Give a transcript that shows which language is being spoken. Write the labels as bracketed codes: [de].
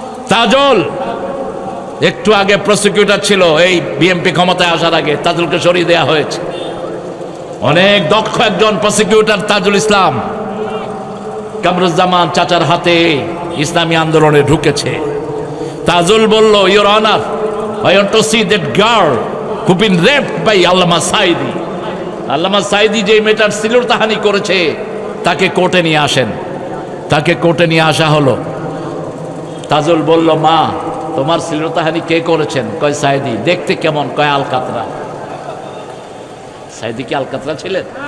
[bn] তাজল একটু আগে প্রসিকিউটর ছিল, এই বিএনপি ক্ষমতায় আসার আগে তাজুলকে সরিয়ে দেয়া হয়েছে। অনেক দক্ষ একজন প্রসিকিউটর তাজুল ইসলাম, কামরুজ্জামান চাচার হাতে ইসলামী আন্দোলনে ঢুকেছে। তাজুল বলল, [en] Your honour, I want to see that girl who been raped by Allama Sayeedi. [bn] আল্লামা সাঈদী যে মেয়েটার শ্লীলতাহানি করেছে তাকে কোর্টে নিয়ে আসেন। তাকে কোর্টে নিয়ে আসা হলো। তাজুল বলল, মা তোমার শ্লীলতাহানি কে করেছেন? কয় সাঈদী। দেখতে কেমন? কয় আলকাতরা। সাঈদী কি আলকাতরা ছিলেন?